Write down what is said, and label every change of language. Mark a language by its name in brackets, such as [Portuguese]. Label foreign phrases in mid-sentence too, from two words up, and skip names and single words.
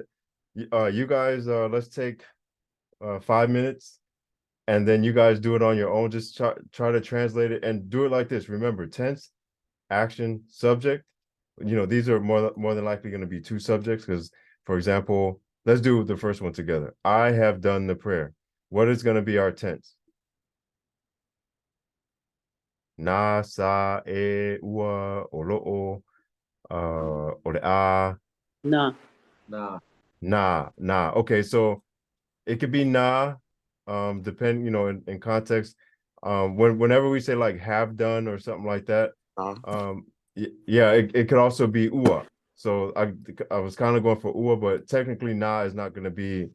[English] You guys, let's take 5 minutes, and then you guys do it on your own. Just try to translate it and do it like this. Remember, tense, action, subject. These are more than likely going to be two subjects because, for example, let's do the first one together. I have done the prayer. What is going to be our tense? [Samoan] Na, sa, e, ua, olo'o, ore'a. [English] Na. Nah. Okay, so it could be na, depending, in context. Whenever we say like have done or something like that, yeah, it could also be ua. So I was kind of going for ua, but technically na is not going to be.